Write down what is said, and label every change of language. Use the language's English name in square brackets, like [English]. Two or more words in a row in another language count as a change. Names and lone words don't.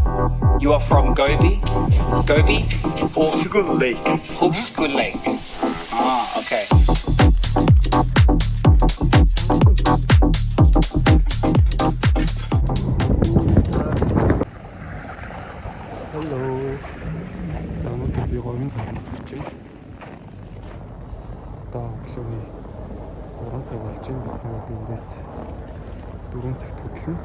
[English] You are from Gobi? Gobi? Portugal Lake. Portugal Lake. Ah, okay. Hello. [Mongolian] За өнөөдөр би говийн цаг болж байна. Одоо өглөөний 3 цаг болж байна. Бид нөгөө эндээс 4 цагт хөдлөнө.